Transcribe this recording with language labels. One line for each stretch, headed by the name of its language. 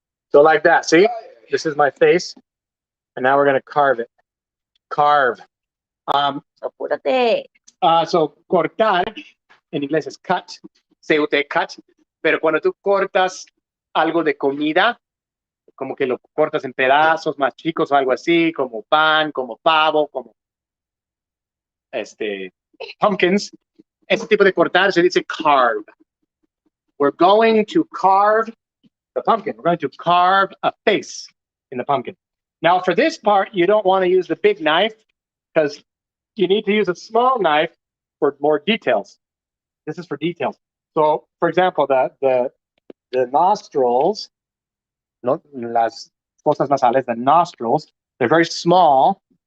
English: So like that. See, this is my face, and now we're gonna carve it. Carve.
Spanish: Apúrate. So cortar en inglés es cut. Se usa cut. Pero cuando tú cortas algo de comida, como que lo cortas en pedazos más chicos o algo así, como pan, como pavo, como pumpkins, ese tipo de cortar se dice carve.
English: We're going to carve the pumpkin. We're going to carve a face in the pumpkin. Now for this part, you don't want to use the big knife because you need to use a small knife for more details. This is for details. So for example, the nostrils, las fosas nasales, the nostrils, they're very small.